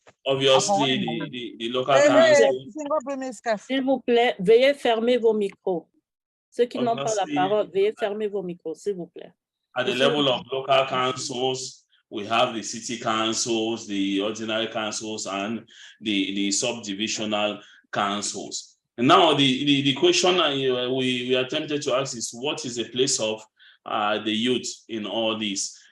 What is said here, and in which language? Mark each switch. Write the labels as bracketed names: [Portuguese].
[English] Obviously, the local councils. [French] S'il vous plaît, veuillez fermer vos micros. Ceux qui n'ont pas la parole, veuillez fermer vos micros, s'il vous plaît. [English] At the level of local councils, we have the city councils, the ordinary councils, and the subdivisional councils. And now the question we attempted to ask is, what is the place of the youth in all this?